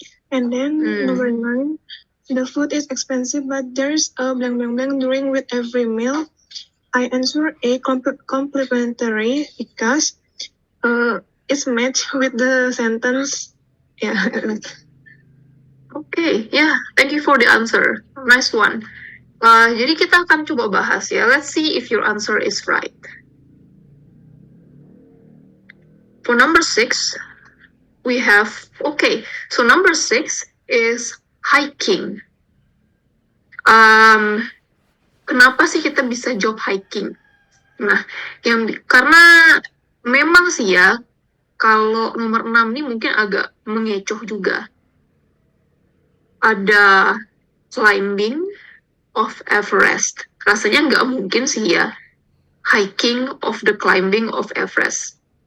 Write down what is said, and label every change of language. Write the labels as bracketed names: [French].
[English] And then number 9, the food is expensive, but there's a blank blank blank during with every meal. I answer A, complimentary, because it's matched with the sentence. Yeah. Okay, yeah, thank you for the answer. Nice one. [Indonesian] Jadi kita akan coba bahas ya. [English] Let's see if your answer is right. For number 6, we have, okay, so number 6 is hiking. [Indonesian] Kenapa sih kita bisa jawab hiking? Nah, karena memang sih ya, kalau nomor 6 ini mungkin agak mengecoh juga. Ada [English] climbing of Everest. [Indonesian] Rasanya nggak mungkin sih ya, [English] hiking of the climbing of Everest.